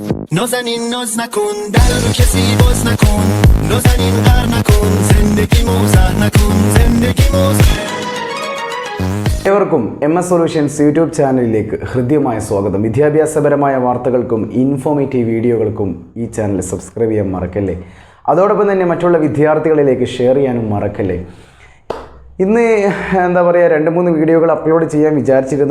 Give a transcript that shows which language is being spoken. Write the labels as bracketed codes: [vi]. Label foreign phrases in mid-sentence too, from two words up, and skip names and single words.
[fa] نازنین ناز نکن در رو کسی باز نکن نازنین غر نکن زندگی موزه نکن زندگی موزه [ml] ഏവർക്കും സൊല്യൂഷൻസ് യൂട്യൂബ് ചാനലിലേക്ക് ഹൃദ്യമായ സ്വാഗതം. വിദ്യാഭ്യാസപരമായ വാർത്തകൾക്കും [en] informative videos [ml] ഈ [en] channel subscribe [ml] ചെയ്യാൻ മറക്കല്ലേ. അതോടൊപ്പം തന്നെ മറ്റുള്ള വിദ്യാർത്ഥികളിലേക്ക് ഷെയർ ചെയ്യാനും മറക്കല്ലേ. ഇന്ന് എന്താ പറയുക, 2-3 [en] videos upload [ml] ചെയ്യാൻ വിചാരിച്ചിരുന്നു.